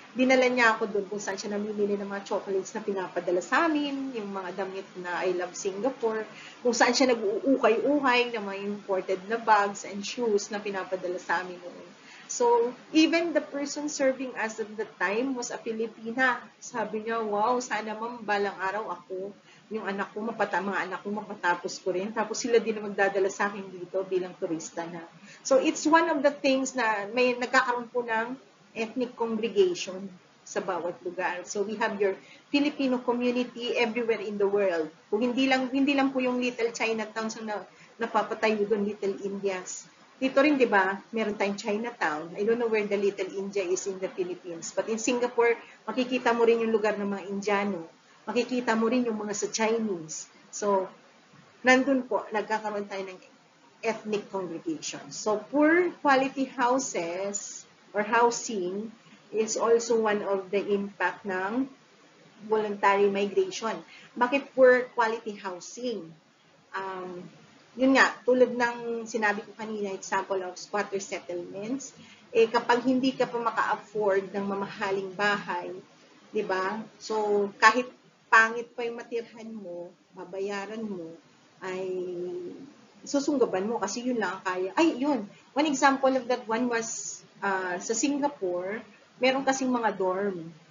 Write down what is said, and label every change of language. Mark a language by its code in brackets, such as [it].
[tl] Dinala niya ako doon kung saan siya namimili ng mga chocolates na pinapadala sa amin, yung mga damit na I love Singapore, kung saan siya nag-uukay-ukay ng mga imported na bags and shoes na pinapadala sa amin noon. [en] So, even the person serving us at the time was a Filipina. [tl] Sabi niya, wow, sana ma'am, balang araw ako, yung mga anak ko mapatapos ko rin. Tapos sila din na magdadala sa akin dito bilang turista na. [en] So, it's one of the things [tl] na may nagkakaroon po ng ethnic congregation sa bawat lugar. [en] So, we have your Filipino community everywhere in the world. [tl] Kung hindi lang po yung Little Chinatowns na napapatayo doon, Little Indias. Dito rin, di ba, meron tayong Chinatown. [en] I don't know where the Little India is in the Philippines. But in Singapore, [tl] makikita mo rin yung lugar ng mga Indiano. Makikita mo rin yung mga sa Chinese. So, nandun po, nagkakaroon tayo ng ethnic congregation. [en] So, poor quality houses or housing is also one of the impact ng voluntary migration. Bakit poor quality housing? [tl] Yun nga, tulad ng sinabi ko kanina, example of squatter settlements, kapag hindi ka pa maka-afford ng mamahaling bahay, di ba? So, kahit pangit pa yung matirhan mo, babayaran mo, ay susunggaban mo kasi yun lang ang kaya. Ay, yun. [en] One example of that one was sa Singapore, [tl] meron kasing mga dorm.